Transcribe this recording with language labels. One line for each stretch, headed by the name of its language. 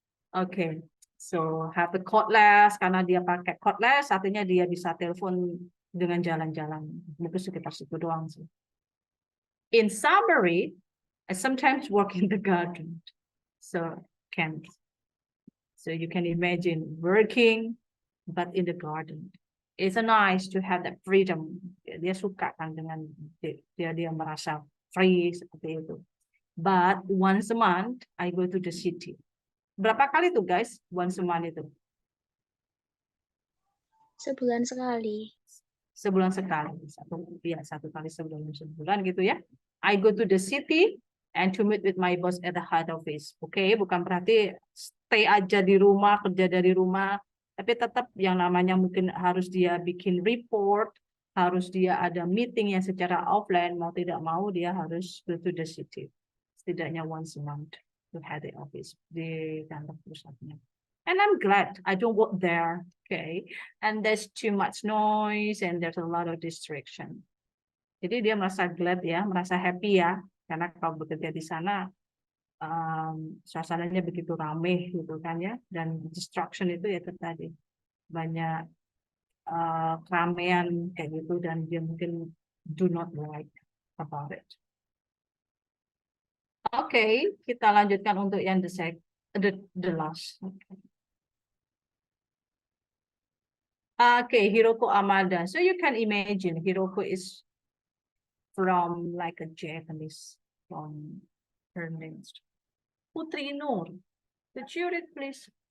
Indonesian: Oke,
English: so have the cordless,
Indonesian: karena dia pakai cordless, artinya dia bisa telepon dengan jalan-jalan. Mungkin sekitar situ doang sih.
English: In summary, I sometimes work in the garden. So you can imagine working, but in the garden. It's nice to have that freedom.
Indonesian: Dia suka kan dengan dia merasa free seperti itu.
English: But once a month, I go to the city.
Indonesian: Berapa kali tuh guys?
English: Once a month
Indonesian: itu? Sebulan sekali. Sebulan sekali. Satu kali sebulan gitu ya.
English: I go to the city and to meet with my boss at the head office.
Indonesian: Oke, bukan berarti stay aja di rumah, kerja dari rumah. Tapi tetap yang namanya mungkin harus dia bikin report, harus dia ada meeting yang secara offline, mau tidak mau dia harus
English: go to the city.
Indonesian: Setidaknya
English: once a month to head the office
Indonesian: di kantor pusatnya.
English: And I'm glad I don't work there, okay? And there's too much noise and there's a lot of distraction.
Indonesian: Jadi dia merasa glad ya, merasa happy ya, karena kalau bekerja di sana suasananya begitu ramai gitu kan ya, dan distraction itu ya tadi banyak keramaian kayak gitu dan dia mungkin
English: do not like about it.
Indonesian: Oke, kita lanjutkan untuk yang
English: the last. Okay, Hiroko Amada. So you can imagine Hiroko is from like a Japanese from her name. Putri Nur. Could you read, please?